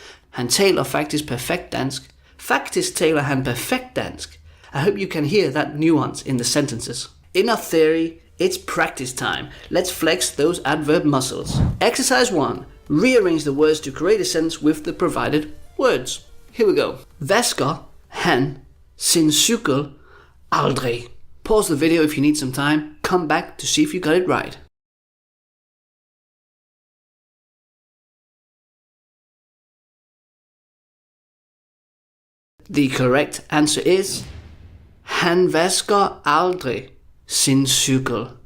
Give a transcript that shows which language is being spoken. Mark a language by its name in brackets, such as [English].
[Danish] Han taler faktisk perfekt dansk. Faktisk taler han perfekt dansk. [English] I hope you can hear that nuance in the sentences. Enough theory, it's practice time. Let's flex those adverb muscles. Exercise 1. Rearrange the words to create a sentence with the provided words. Here we go. [Danish] Vasker han sin cykel aldrig. [English] Pause the video if you need some time. Come back to see if you got it right. The correct answer is [Danish] han vasker aldrig sin cykel.